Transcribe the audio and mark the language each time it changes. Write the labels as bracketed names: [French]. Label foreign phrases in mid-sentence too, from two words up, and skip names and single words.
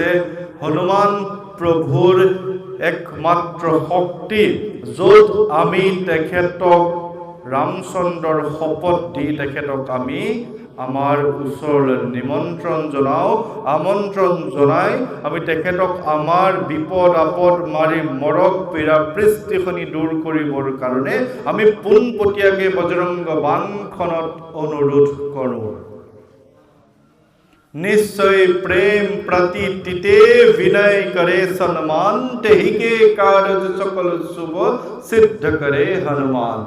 [Assamese] হনুমান প্ৰভুৰ একমাত্ৰ শক্তি, য'ত আমি তেখেতক ৰামচন্দ্ৰৰ শপত দি তেখেতক আমি আমাৰ ওচৰলৈ নিমন্ত্ৰণ জনাওঁ, আমন্ত্ৰণ জনাই আমি তেখেতক আমাৰ বিপদ আপদ মাৰি মৰক পীড়া পৃষ্টিখনি দূৰ কৰিবৰ কাৰণে আমি পোনপটীয়াকৈ বজৰংগ বাণখনত অনুৰোধ কৰোঁ। [Awadhi] निश्चय प्रेम प्रति तिते विनय करे सम्मान, तेहि के कारज सकल शुभ सिद्ध करे हनुमान।